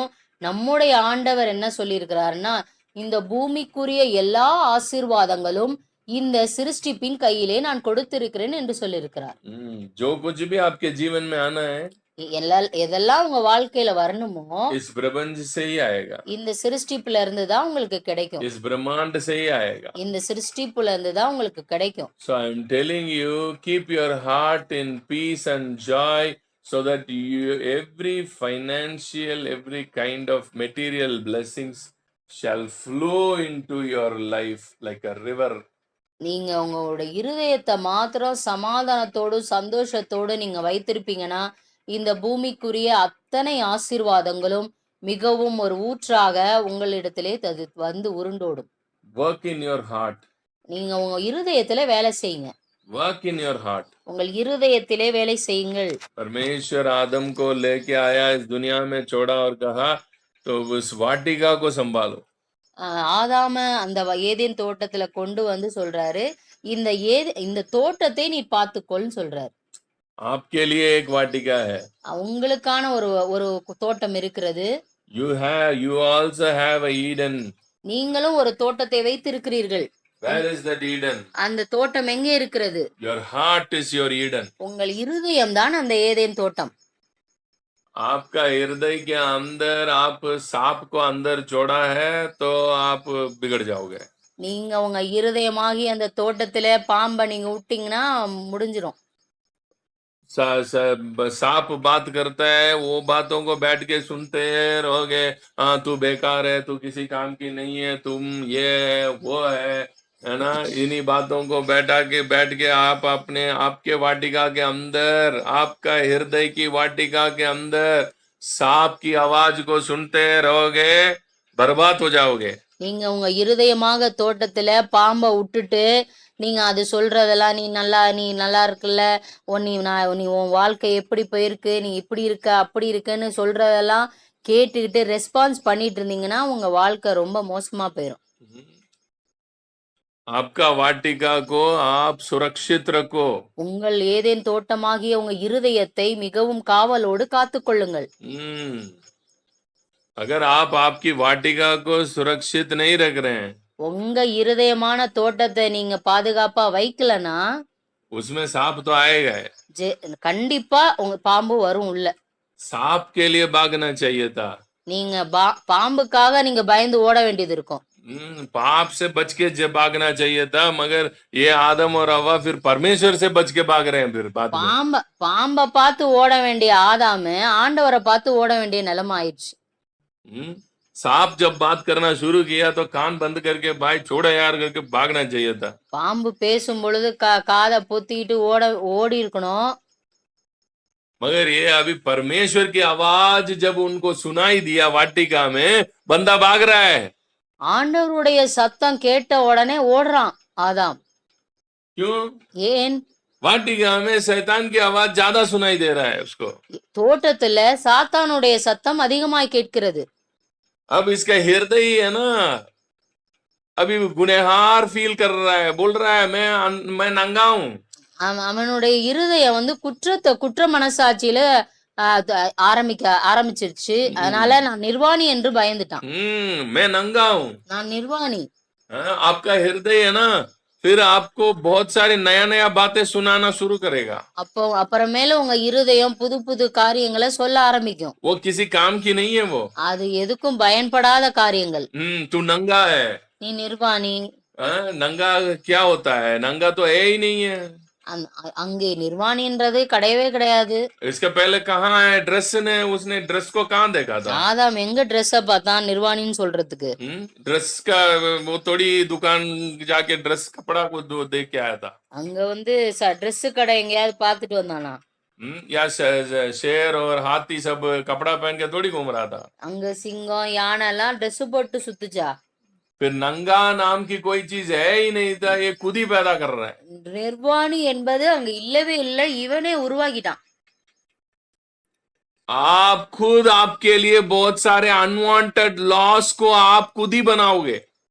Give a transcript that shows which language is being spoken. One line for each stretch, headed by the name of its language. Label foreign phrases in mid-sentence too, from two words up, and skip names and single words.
Tamil: நம்முடைய ஆண்டவர் என்ன சொல்லி இருக்கிறாருன்னா இந்த பூமிக்குரிய எல்லா ஆசீர்வாதங்களும் இந்த சிருஷ்டிப்பின் கையிலே நான் கொடுத்திருக்கிறேன் என்று சொல்லியிருக்கிறார்.
Hindi: जो कुछ भी आपके जीवन में आना है,
Tamil: எதெல்லாம் உங்க வாழ்க்கையில வரணுமோ
Hindi: इस प्रपंच से ही आएगा.
Tamil: இந்த சிருஷ்டிப்புல இருந்து தான் உங்களுக்கு கிடைக்கும்.
Hindi: इस ब्रह्मांड से ही आएगा.
Tamil: இந்த சிருஷ்டிப்புல இருந்து தான் உங்களுக்கு கிடைக்கும்.
English: So I am telling you, keep your heart in peace and joy so that every financial, every kind of material blessings shall flow into your life like a river.
Tamil: நீங்க உங்களோட இருதயத்தை மாத்திரம் சமாதானத்தோடு சந்தோஷத்தோடு நீங்க வைத்திருப்பீங்கன்னா இந்த பூமிக்குரிய அத்தனை ஆசீர்வாதங்களும் மிகவும் ஒரு ஊற்றாக உங்களிடத்திலே வந்து உருண்டோடும்.
English: Work in your heart.
Tamil: நீங்க உங்க இருதயத்திலே வேலை செய்யுங்க.
English: Work in your heart.
Tamil: உங்கள் இருதயத்திலே வேலை செய்யுங்கள்.
Hindi: परमेश्वर आदम को लेके आया इस दुनिया में, छोड़ा और कहा तो उस वाटिका को संभालो.
Tamil: ஆதாம அந்த ஏதேன் தோட்டத்துல கொண்டு வந்து சொல்றாரு, இந்த தோட்டத்தை நீ பார்த்துக்கொள்னு சொல்றாரு.
Hindi: आपके लिए एक वाटिका है.
Tamil: உங்களுக்கான ஒரு தோட்டம் இருக்கிறது.
English: You also have a Eden.
Tamil: நீங்களும் ஒரு தோட்டத்தை வைத்திருக்கிறீர்கள்.
English: Where is that Eden?
Tamil: அந்த தோட்டம் எங்கே இருக்கிறது?
English: Your heart is your Eden.
Tamil: உங்கள் இருதயம் தான் அந்த ஏதேன் தோட்டம்.
Hindi: आपका हृदय के अंदर आप सांप को अंदर जोड़ा है तो आप बिगड़ जाओगे.
Tamil: நீங்க உங்க இருதயமாகி அந்த தோட்டத்தில பாம்பை நீங்க விட்டீங்கன்னா முடிஞ்சிரும்.
Hindi: सांप बात करता है, वो बातों को बैठ के सुनते रहोगे. हाँ, तू बेकार है, तू किसी काम की नहीं है, तुम ये है वो है ना. इन्हीं बातों को बैठ के आप आपके वाटिका के अंदर, आपका हृदय की वाटिका के अंदर सांप की आवाज को सुनते रहोगे, बर्बाद हो जाओगे.
Tamil: நீங்க உங்க இருதயமாக தோட்டத்துல பாம்பை விட்டுட்டு நீங்க அது சொல்றதெல்லாம் நீ நல்லா இருக்குல்ல, நீ உன் வாழ்க்கை எப்படி போயிருக்கு, நீ இப்படி இருக்க அப்படி இருக்குன்னு சொல்றதெல்லாம் கேட்டுக்கிட்டு ரெஸ்பான்ஸ் பண்ணிட்டு இருந்தீங்கன்னா உங்க வாழ்க்கை ரொம்ப மோசமா போயிடும்.
Hindi: आपका वाटिका को आप सुरक्षित रखो.
Tamil: உங்கள் ஏதேன் தோட்டமாகிய உங்க இருதயத்தை மிகவும் காவலோடு காத்துக்கொள்ளுங்கள்.
Hindi: अगर आप आपकी वाटिका को सुरक्षित नहीं रख रहे हैं,
Tamil: உங்க இருதயமான தோட்டத்தை நீங்க பாதுகாப்பா வைக்கலனா
Hindi: उसमें सांप तो आएगा.
Tamil: கண்டிப்பா உங்க பாம்பு வரும் உள்ள.
Hindi: सांप के लिए भागना चाहिए था.
Tamil: நீங்க பாம்புக்காக நீங்க பயந்து ஓட வேண்டியது இருக்கும்.
Hindi: पाप से बच के भागना चाहिए था, मगर ये आदम और हवा फिर परमेश्वर से बच के भाग रहे हैं. फिर
Tamil: பாம்பை பார்த்து ஓட வேண்டிய ஆதாமு ஆண்டவரை பார்த்து ஓட வேண்டிய நிலைமை ஆயிடுச்சு.
Hindi: सांप जब बात करना शुरू किया तो कान बंद करके भाई छोड़ो यार करके भागना चाहिए था.
Tamil: பாம்பு பேசும் பொழுது காதை பொத்திட்டு ஓடி இருக்கணும்.
Hindi: मगर ये अभी परमेश्वर की आवाज जब उनको सुनाई दिया वाटिका में, बंदा भाग रहा है.
Tamil: ஆண்டவருடைய சத்தம் கேட்ட உடனே ஓடுறான் ஆதாம்.
Hindi: क्यों?
Tamil: ஏன்?
Hindi: वाटिका में शैतान की आवाज ज्यादा सुनाई दे रहा है उसको.
Tamil: தோட்டத்துல சாத்தானுடைய சத்தம் அதிகமாய் கேட்கிறது.
Hindi: अब इसका हृदय है ना, अभी गुनहगार फील कर रहा है, बोल रहा है मैं नंगा हूं।
Tamil: அவனுடைய இருதயம் வந்து குற்ற மனசாட்சியில ஆரம்பிச்சிருச்சு. அதனால நான் நிர்வாணி என்று பயந்துட்டான்.
Hindi: मैं नंगा हूं।
Tamil: நான் நிர்வாணி.
Hindi: आपका हृदय है ना, फिर आपको बहुत सारी नया नया बातें सुनाना शुरू करेगा।
Tamil: அப்போ அப்புறமேல உங்க இருதயம் புது புது காரியங்களை சொல்ல ஆரம்பிக்கும்.
Hindi: वो किसी काम की नहीं है वो।
Tamil: அது எதுக்கும் பயன்படாத காரியங்கள்.
Hindi: तू नंगा है।
Tamil: நீ நிர்வாணி.
Hindi: नंगा क्या होता है? नंगा तो है ही नहीं है।
Tamil: அங்கே நிர்வாணின்றது கிடையவே கிடையாது.
Hindi: इसके पहले कहाँ है ड्रेस ने, उसने ड्रेस को कहाँ देखा था?
Tamil: ஆதாம் எங்க ட்ரெஸ்ஸ பார்த்தான் நிர்வாணின்னு சொல்றதுக்கு?
Hindi: ड्रेस का वो थोड़ी दुकान जाके ड्रेस कपड़ा को देख के आया था।
Tamil: அங்க வந்து ட்ரெஸ் கடை எங்கேயாவது பார்த்துட்டு வந்தானா?
Hindi: या शेर और हाथी सब कपड़ा पहन के थोड़ी घूम रहा था।
Tamil: அங்க சிங்கம் யானை எல்லாம் ட்ரெஸ் போட்டு சுத்துச்சா?
Hindi: फिर नंगा नाम की कोई चीज है ही नहीं था, ये खुद ही पैदा कर रहा है।
Tamil: நிர்வாணி என்பது அங்க இல்லவே இல்லை, இவனே உருவாக்கிட்டான்.
Hindi: आप खुद आपके लिए बहुत सारे
English: unwanted loss
Hindi: को आप खुद ही बनाओगे।